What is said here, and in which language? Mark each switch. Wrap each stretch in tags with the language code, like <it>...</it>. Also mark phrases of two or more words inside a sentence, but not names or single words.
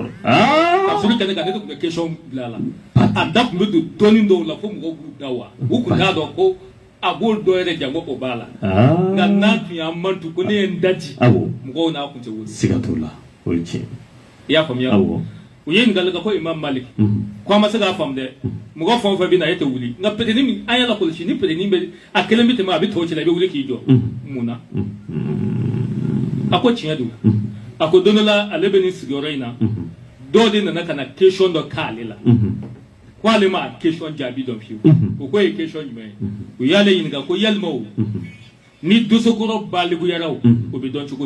<bm>ka sɔrɔ kɛnɛ kan ne de tun bɛ question bila a la a da tun bɛ don dɔɔni dɔw la fo mɔgɔw b'u da wa u tun t'a dɔn ko a b'o dɔ yɛrɛ jango o b'a la nka n'a tun y'an mantu ko ne ye n daji mɔgɔw n'a kun tɛ wuli siga t'o la o ye tiɲɛ i y'a faamuya u ye ɲininkali kɛ ko Imam Malik ko a ma se k'a faamu dɛ mɔgɔ fɛn o fɛn bɛ na e tɛ wuli nka peut-être ni an y'a lakɔlɔsi ni peut-être bɛ a kelen bɛ tɛmɛ a bɛ tɔw cɛ la i bɛ wuli k'i jɔ mun na a ko tiɲɛ don a ko don dɔ la ale bɛ nin sigiyɔrɔ in na dɔw de nana ka na question dɔ k'ale la ko ale ma question jaabi dɔn fiyewu o ko ye question jumɛn ye u y'ale ɲininka ko yalima o ni dosokɔrɔ baliguyara o bɛ dɔn cogo di</bm>